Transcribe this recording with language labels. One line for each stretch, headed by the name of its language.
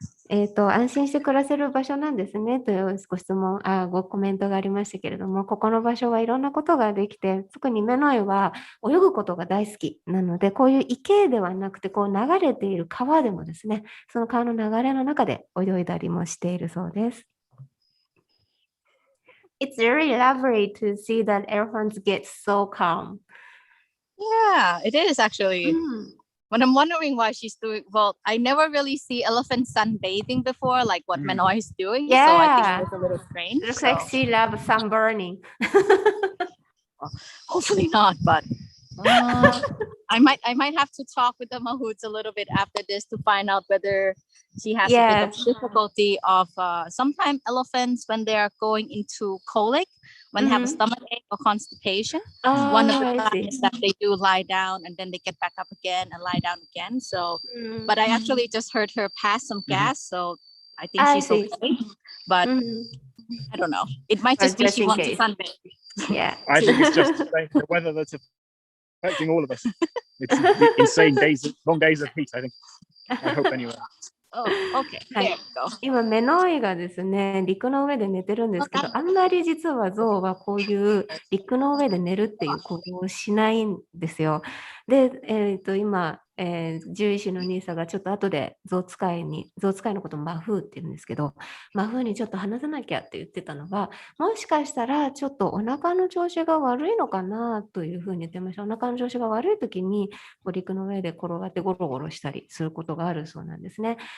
Japanese: 安心して暮らせる場所なんですねというご質問、ごコメントがありましたけれども、ここの場所はいろんなことができて、特にメノイは泳ぐことが大好きなので、こういう池ではなくて、流れている川でもですね、その川の流れの中で泳いだりもしているそうです。
English: It's very lovely to see that elephants get so calm. Yeah, it is actually. But I'm wondering why she's doing well. I never really see elephants sunbathing before, like what Manoi is doing. Yeah. So I think it was a little strange. Looks like she loves sunburning. Hopefully not, but I might have to talk with the mahouts a little bit after this to find out whether she has a bit of difficulty of sometimes elephants when they are going into colic, when they have a stomach ache or constipation. One of the times is that they do lie down and then they get back up again and lie down again. So, but I actually just heard her pass some gas, so I think she's okay. But I don't know. It might just be she wants to sunbathe. Yeah, I think it's just the weather that's affecting all of us. It's insane days, long days of heat, I think. I hope anyway. Oh, okay. There you go.
Japanese: 今、メノイがですね、陸の上で寝てるんですけど、あんまり実はゾウはこういう陸の上で寝るっていう行動をしないんですよ。で、今、獣医師のニーサがちょっと後でゾウ使いのことをマフーって言うんですけど、マフーにちょっと話さなきゃって言ってたのは、もしかしたらちょっとお腹の調子が悪いのかなというふうに言ってました。お腹の調子が悪い時に陸の上で転がってゴロゴロしたりすることがあるそうなんですね。